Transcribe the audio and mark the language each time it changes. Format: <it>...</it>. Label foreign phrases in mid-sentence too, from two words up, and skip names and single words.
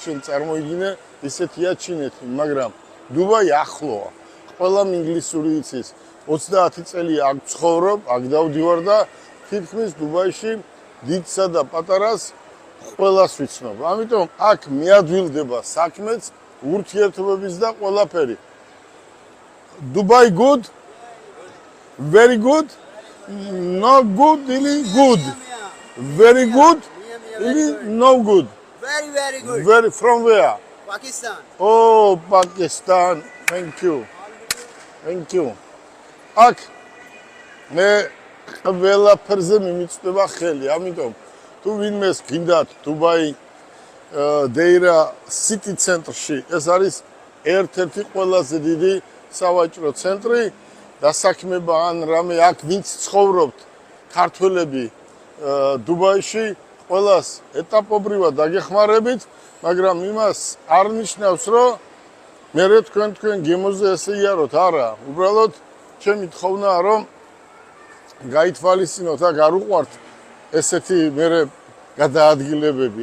<ka>შენ წარმოიდგინე, ისეთია ჩინეთი, მაგრამ დუბაი ახლოა. ყველამ ინგლისური იცის. 30 წელი აქ ცხოვრობ, აქ დავდივარ და თითქმის დუბაიში დიდსა და პატარას ყველას ვიცნობ. ამიტომ აქ მიადვილდება საქმეც, ურთიერთობების და ყველაფერი.</ka> <en>Dubai good? Very good? Not good, really good. Very good? Really no good. Very, very good. Very from where? Pakistan. Oh, Pakistan. Thank you. Thank you.</en> <ka>Აქ მე ყველაფერზე მიმიწვდება ხელი, ამიტომ თუ ვინმეს გინდათ დუბაი დეირა city ცენტრში, ეს არის ერთ-ერთი ყველაზე დიდი სავაჭრო ცენტრი, დასაქმება ან რამე აქ ვინც ცხოვრობთ ქართველები დუბაიში, ყველას ეტაპობრივად დაგეხმარებით, მაგრამ იმას არ ნიშნავს, რომ მე თქვენ გემოზე ესე იაროთ, არა, უბრალოდ ჩემი თხოვნაა, რომ გაითვალისწინოთ, აქ არ უყვართ ესეთი მე გადაადგილებები.</ka>